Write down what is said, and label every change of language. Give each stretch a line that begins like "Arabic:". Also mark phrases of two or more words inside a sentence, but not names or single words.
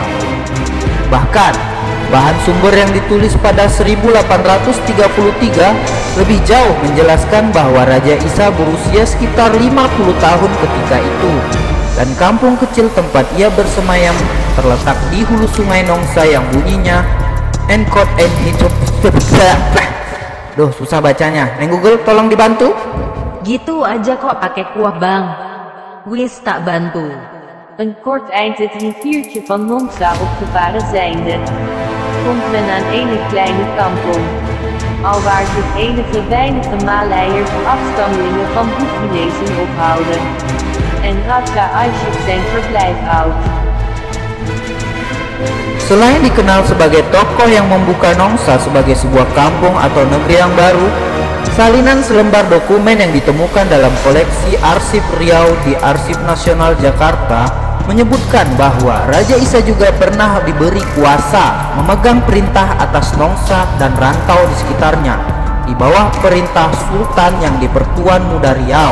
Indonesian: Bahkan, bahan sumber yang ditulis pada 1833 lebih jauh menjelaskan bahwa Raja Isa berusia sekitar 50 tahun ketika itu, dan kampung kecil tempat ia bersemayam terletak di hulu sungai Nongsa yang bunyinya Enkot and Hidup. Duh, susah bacanya. Neng Google, tolong dibantu. Gitu aja kok pakai kuah bang.
Javanese: Wis tak bantu.
Dutch: Een kort eind het riviertje van Nongsa op gevaren zijnde, komt men aan ene kleine kampong, alwaar zich enige weinige Maleiers afstammelingen van Boekinezen ophouden, en Raja Aishik zijn verblijf houdt.
Indonesian: Selain dikenal sebagai tokoh yang membuka Nongsa sebagai sebuah kampung atau negeri yang baru, salinan selembar dokumen yang ditemukan dalam koleksi arsip Riau di Arsip Nasional Jakarta menyebutkan bahwa Raja Isa juga pernah diberi kuasa memegang perintah atas Nongsa dan rantau di sekitarnya di bawah perintah Sultan yang di-Pertuan Muda Riau.